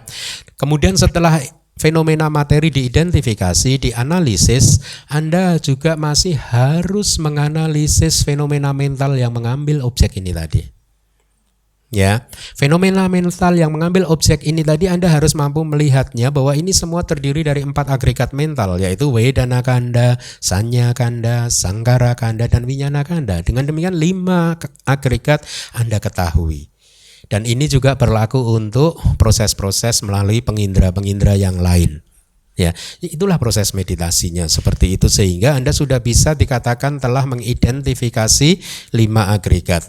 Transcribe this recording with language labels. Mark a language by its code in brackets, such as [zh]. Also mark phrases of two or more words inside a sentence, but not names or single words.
[id] Kemudian setelah fenomena materi diidentifikasi, dianalisis, Anda juga masih harus menganalisis fenomena mental yang mengambil objek ini tadi. Ya, fenomena mental yang mengambil objek ini tadi Anda harus mampu melihatnya bahwa ini semua terdiri dari 4 agregat mental, yaitu [pi] Vedana kanda, Sanya kanda, Sankhara kanda, [id] dan [pi] Vijnana kanda. [id] Dengan demikian 5 agregat Anda ketahui. Dan ini juga berlaku untuk proses-proses melalui pengindra-pengindra yang lain. Ya, itulah proses meditasinya seperti itu, sehingga Anda sudah bisa dikatakan telah mengidentifikasi 5 agregat.